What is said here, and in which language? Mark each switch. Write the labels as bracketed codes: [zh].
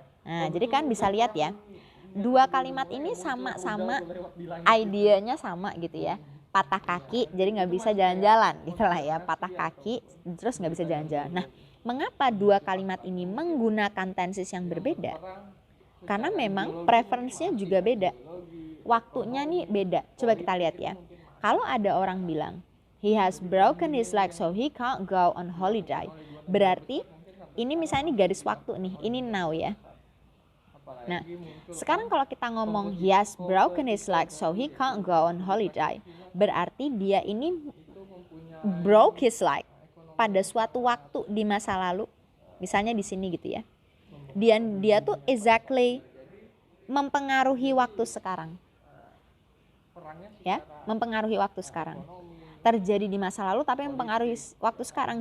[id] Nah, jadi kan bisa lihat ya. 2 kalimat ini sama-sama idenya sama gitu ya. Patah kaki jadi nggak bisa jalan-jalan gitu lah ya. Patah kaki terus nggak bisa jalan-jalan. Nah, mengapa 2 kalimat ini menggunakan tenses yang berbeda? Karena memang preferensinya juga beda. Waktunya nih beda. Coba kita lihat ya. Kalau ada orang bilang, [en] he has broken his leg so he can't go on holiday. [id] Berarti ini misalnya ini garis waktu nih. Ini now ya. Nah, sekarang kalau kita ngomong [en] he has broken his leg so he can't go on holiday. [id] Berarti dia ini [en] broke his leg [id] pada suatu waktu di masa lalu. Misalnya di sini gitu ya. Dia tuh exactly mempengaruhi waktu sekarang. Ya, mempengaruhi waktu sekarang. Terjadi di masa lalu tapi mempengaruhi waktu sekarang.